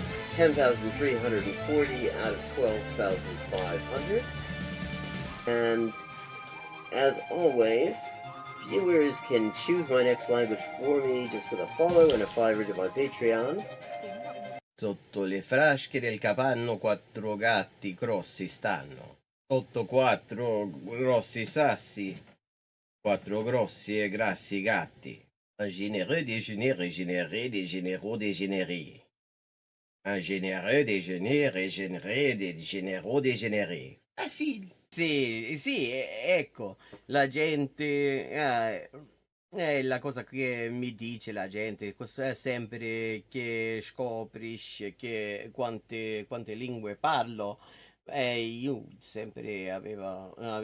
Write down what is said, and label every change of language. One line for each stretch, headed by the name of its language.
English: 10,340 out of 12,500. And as always, viewers can choose my next language for me just with a follow and a $5 to my Patreon.
Italian: Sotto le frasche del capanno 4 gatti grossi stanno. Sotto 4 grossi sassi, 4 grossi e grassi gatti.
French: Un généreux déjeuner régénéré, des généraux dégénérés. Un généreux déjeuner régénéré, des généraux dégénérés. Facile.
Italian: Sì, ecco, la gente, è la cosa che mi dice la gente, sempre che scoprisci che quante lingue parlo, io sempre avevo